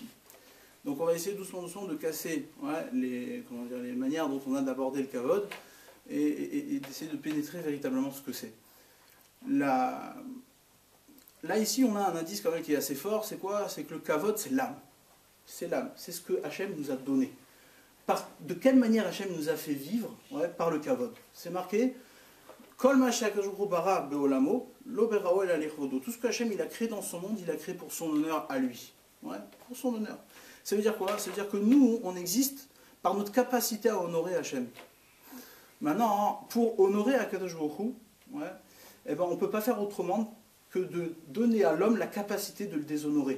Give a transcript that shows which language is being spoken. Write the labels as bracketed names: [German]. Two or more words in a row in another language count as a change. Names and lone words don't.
[French] Donc on va essayer doucement de casser les manières dont on a d'aborder le kavod et d'essayer de pénétrer véritablement ce que c'est. Là ici on a un indice quand même qui est assez fort, c'est quoi? C'est que le kavod c'est l'âme. C'est l'âme, c'est ce que Hachem nous a donné. De quelle manière Hachem nous a fait vivre? Ouais, par le kavod. C'est marqué [Hebrew] כל מה שהקדוש ברא בעולמו לא בראו אל לכבודו. [French] Tout ce que Hachem il a créé dans son monde, il a créé pour son honneur à lui. Ouais, pour son honneur. Ça veut dire quoi? Ça veut dire que nous, on existe par notre capacité à honorer Hachem. Maintenant, pour honorer [Hebrew] הקדוש ברוך הוא, [French] ouais, eh ben, on ne peut pas faire autrement que de donner à l'homme la capacité de le déshonorer.